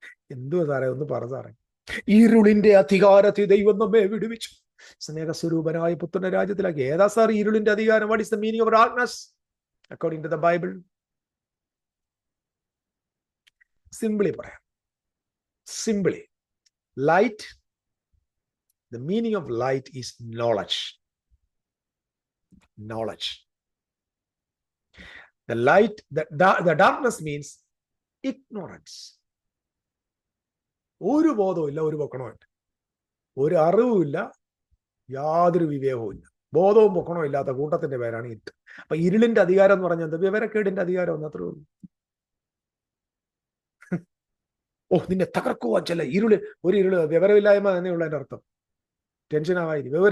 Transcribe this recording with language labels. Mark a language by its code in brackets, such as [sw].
[ml] എന്തോ സാറേ, ഒന്ന് പറ സാറേ. ഇരുളിന്റെ അധികാരത്തെ ദൈവം നമ്മെ വിടുവിച്ചു, സ്നേഹസ്വരൂപനായ പുത്രന്റെ രാജ്യത്തിലാക്കി. ഏതാ സാർ ഇരുളിന്റെ അധികാരം? [en] What is the meaning of darkness according to the Bible? [ml] Simply പറയാം. [en] Simply, light, the meaning of light is knowledge. The darkness means ignorance. [ml] ഒരു ബോധവും ഇല്ല, ഒരു പൊക്കണവും, ഒരു അറിവുമില്ല, യാതൊരു വിവേകവും ഇല്ല. ബോധവും പൊക്കണവും ഇല്ലാത്ത കൂട്ടത്തിന്റെ പേരാണ് ഇരുട്ട്. അപ്പൊ ഇരുളിന്റെ അധികാരം എന്ന് പറഞ്ഞാൽ എന്താ? വിവരക്കേടിന്റെ അധികാരം എന്ന് അത്രേ ഉള്ളൂ. നിന്നെ തകർക്കുവാൻ ചില ഒരു ഇരുള് വിവരമില്ലായ്മ തന്നെയുള്ള എൻ്റെ അർത്ഥം. ടെൻഷൻ ആവായി.